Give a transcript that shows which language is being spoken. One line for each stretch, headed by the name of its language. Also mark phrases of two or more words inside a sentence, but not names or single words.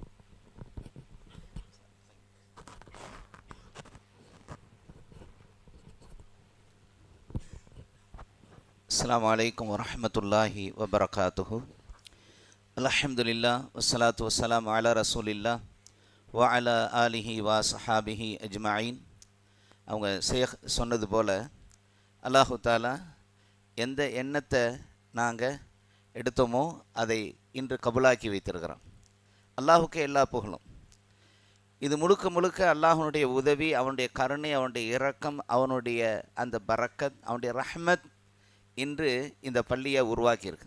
Arabic: السلام علیکم ورحمۃ اللہ وبرکاتہ۔ الحمدللہ والصلاة والسلام علی رسول اللہ وعلی آلہ وصحابہ اجمعین۔
Tamil: அவங்க ஷேக் சொன்னது போல்
Arabic: الله تعالى
Tamil: எந்த எண்ணத்தை நாங்கள் எடுத்தோமோ அதை இன்று கபூலாக்கி வைத்திருக்கிறோம்। அல்லாஹுக்கு எல்லா புகழும்। இது முழுக்க முழுக்க அல்லாஹனுடைய உதவி, அவனுடைய கருணை, அவனுடைய இரக்கம், அவனுடைய அந்த பரக்கத், அவனுடைய ரஹ்மத் இன்று இந்த பள்ளியை உருவாக்கியிருக்கு।